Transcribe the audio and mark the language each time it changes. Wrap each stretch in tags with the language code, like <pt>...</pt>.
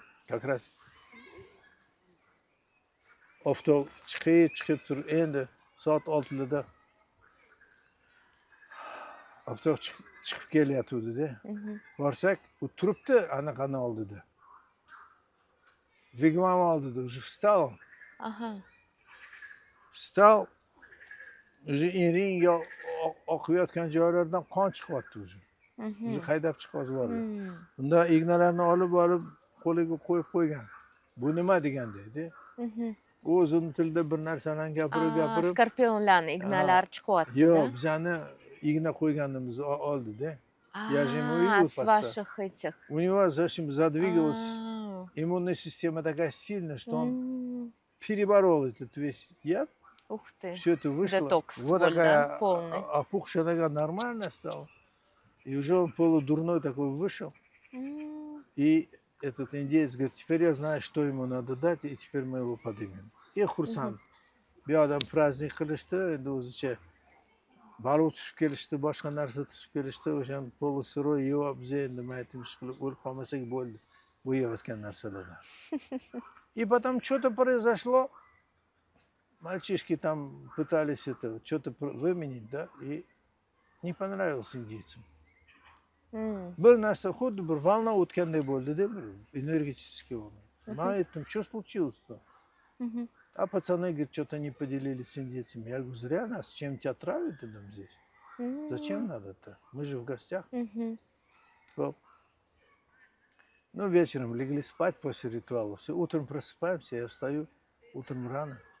<ru>Как раз</ru> <uz>oftob chiqib turib, endi soat 6da oftob chiqib kelyapti-da. Borsak, u turibdi anaqani oldida. Vigvam oldida,</uz> <ru>уже встал. Встал, уже</ru> <uz>eringa oqayotgan joylardan qon chiqyapti</uz> <ru>уже. Уже</ru> <uz>haydab chiqib yubordi. Unda ignalarni olib qo'liga qo'yib qo'ygan. Bu nima degan deydi. U o'zin tilda bir narsalarni gapirib Skorpionlarning ignalari chiqyapti. Yo'q, bizani igna qo'yganimizni oldi-da.</uz> <ru>Я же ему видел с ваших этих. У него зачем задвигалась иммунная система такая сильная, что он переборол этот весь яд. Ух ты. Все это вышло. Детокс Вот был, такая да, полный. опухшая нога нормальная стала. И уже он полудурной такой вышел. И этот индеец говорит, теперь я знаю, что ему надо дать, и теперь мы его поднимем. И Хурсан.</ru> <uz>Bir odam праздник qilishdi, endi o'zicha baliq tushib kelishdi, boshqa narsa tushib kelishdi, o'shani polisiroy yeb, biz endi maytib ish qilib o'lib qolmasak bo'ldi. Bu yeyotgan narsalardan.</uz> <ru>И потом что-то произошло. Мальчишки там пытались это что-то выменить, да, и не понравилось индейцам.</ru> <uz>Bir narsa xuddi bir</uz> <ru>волна</ru> <uz>o'tganday bo'ldi-da, bir</uz> <ru>энергетический волна.</ru> <uz>Men aytdim,</uz> <ru>что случилось-то? А пацаны, говорят, что-то не поделились с индейцами. Я говорю, зря нас чем-то отравят здесь. Зачем надо-то? Мы же в гостях. Ну, вечером легли спать после ритуала. Все, утром просыпаемся, я встаю, утром рано.</ru>